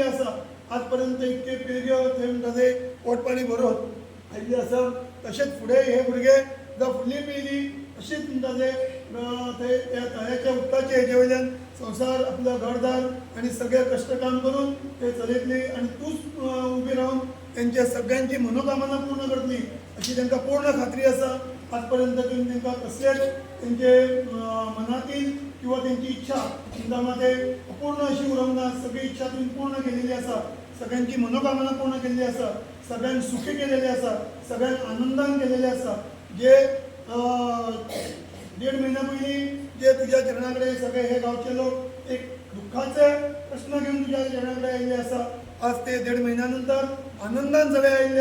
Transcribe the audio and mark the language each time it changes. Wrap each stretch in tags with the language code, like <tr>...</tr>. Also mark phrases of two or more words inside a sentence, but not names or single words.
<kok>आसा आजपर्यंत इतके पिळग्यो थंय म्हणटा पोटपाणी भरून आयिल्ले आसा तशेंच फुडें हे भुरगे जावं फुडली पिळगी अशीच म्हणटा थंय त्या तळ्याच्या उदकाचे हेजे वयल्यान संसार आपलो घरदार आणि सगळे कष्ट काम करून ते चलयतली आणि तूच उबी रावन त्यांच्या सगळ्यांची मनोकामना पूर्ण करतली अशी तांकां पूर्ण खात्री आसा आजपर्यंत तुम्ही तांकां कसलेच त्यांचे मनातील किंवा त्यांची इच्छा तुमच्यामध्ये अपूर्ण अशी उरूंक ना सगळी इच्छा तुम्ही पूर्ण केलेली आसा सगळ्यांची मनोकामना पूर्ण केलेली आसा सगळ्यांक सुखी केलेली आसा सगळ्यांक आनंदान केलेले आसा जे 1.5 महिना पयलीं जे तुझ्या चरणाकडे सगळे हे गावचे लोक एक दुःखाचे प्रश्न घेऊन तुझ्या चरणाकडे आयिल्ले आसा आज ते 1.5 महिन्यानंतर आनंदान सगळे आयिल्ले</kok>